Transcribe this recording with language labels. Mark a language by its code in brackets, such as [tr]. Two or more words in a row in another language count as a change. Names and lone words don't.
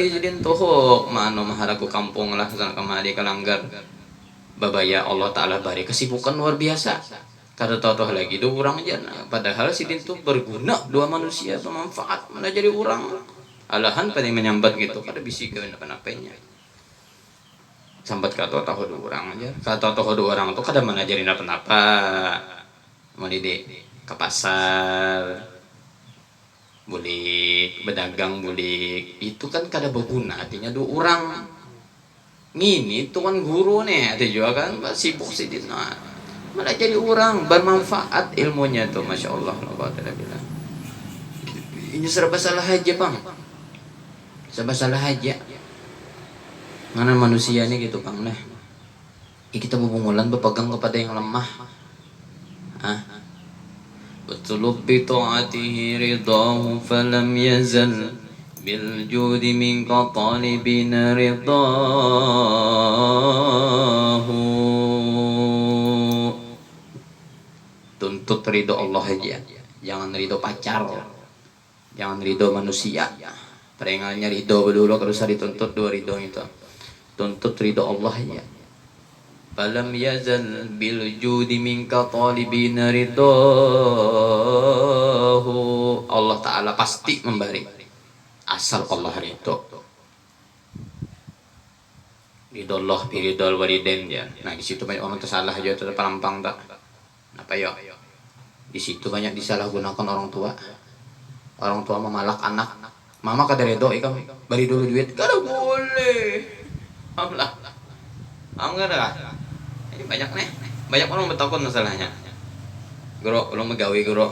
[bjn] jadi tohok mano maharaku kampung lah sana kemari kalanggar babaya Allah Ta'ala bari kesibukan luar biasa kada tahu lagi dua orang aja nah, padahal sidin tuh berguna dua manusia bermanfaat mana jadi orang alahan pada menyambat gitu kada bisi ke apa-apanya sambat kata tahu dua orang aja kata tahu dua orang tuh kada mana jadi apa-apa mau di ke pasar bulik berdagang bulik itu kan kada berguna artinya dua orang ngini tuh kan guru nih ada juga kan sibuk sidin nah malah jadi orang bermanfaat ilmunya tuh masya Allah bilang ini serba salah aja bang serba salah aja mana manusia ini gitu bang nah kita berpungulan berpegang kepada yang lemah [ar] betul بطاعته رضاه فلم يزل بالجود منك طالبينا [bjn] ridahu tuntut ridho Allah aja jangan ridho pacar jangan ridho manusia perengalnya ridho dulu kalau usah dituntut dua ridho itu tuntut ridho Allah aja [ar] فلم يزل بالجود منك طالبينا [bjn] ridahu Allah Ta'ala pasti memberi asal Allah ridho ridho Allah [ar] برضا الوالدين [bjn] ya nah di situ banyak orang tersalah aja tuh perampang tak apa ya di situ banyak disalahgunakan orang tua memalak anak mama kada redo ikam bari dulu duit kada boleh amlah enggak dah ini banyak orang bertakut masalahnya Guru, belum megawi guru.